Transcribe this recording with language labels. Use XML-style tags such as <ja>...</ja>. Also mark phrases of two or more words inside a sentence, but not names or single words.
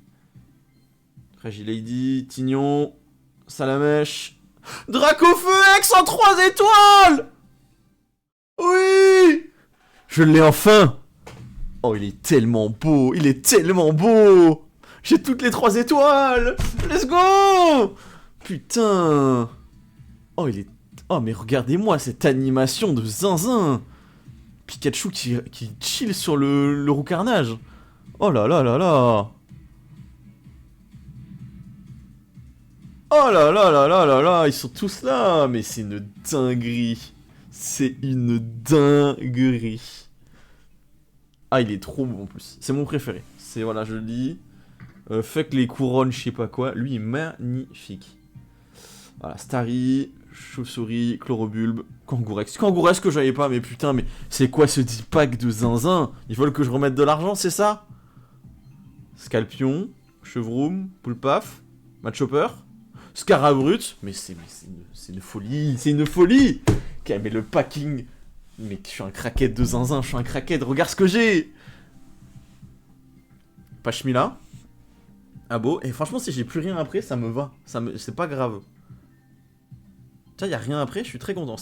<fr>Regilady, Tignon, Salamèche. Dracofeu X en 3 étoiles! Oui! Je l'ai enfin! Oh, il est tellement beau! Il est tellement beau! J'ai toutes les 3 étoiles!</fr> <en>Let's go!</en> <fr>Putain! Oh, il est... Oh, mais regardez-moi cette animation de zinzin! Pikachu qui chill sur le roux carnage! Oh là là là là! Oh là là là là là là! Ils sont tous là! Mais c'est une dinguerie! C'est une dinguerie! Ah, il est trop beau en plus. C'est mon préféré. C'est, voilà, je le dis. Fuck les couronnes, je sais pas quoi. Lui, il est magnifique. Voilà, Starry, chauve-souris, chlorobulbe, kangourex. Kangourex que j'avais pas, mais putain, mais c'est quoi ce 10 pack de zinzin? Ils veulent que je remette de l'argent, c'est ça? Scalpion, chevroom, poulpaf, matchopper, scarabrut. Mais c'est une folie, c'est une folie! Ok, mais le packing. Mais je suis un craquette de zinzin, je suis un craquette, regarde ce que j'ai! Pashmila. Ah beau, et franchement, si j'ai plus rien après, ça me va. C'est pas grave. Tiens, y a rien après, je suis très content.</fr>